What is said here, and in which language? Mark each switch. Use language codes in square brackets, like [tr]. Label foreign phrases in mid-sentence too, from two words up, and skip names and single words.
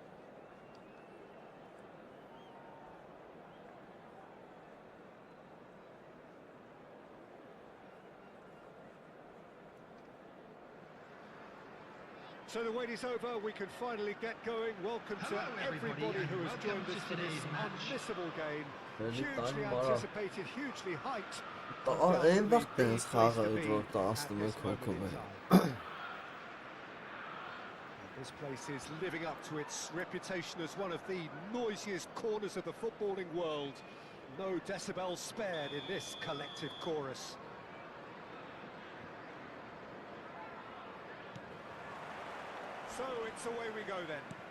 [en] So the wait is over, we can finally get going. Welcome to everybody who has joined us for this unmissable game. Hugely anticipated, hugely hyped. [hy] Այն վաղտ տենց խաղը էր, որ 11 հոգով է։ [en] This place is living up to its reputation as one of the noisiest corners of the footballing world. No decibels spared in this collective chorus. So it's away we go then.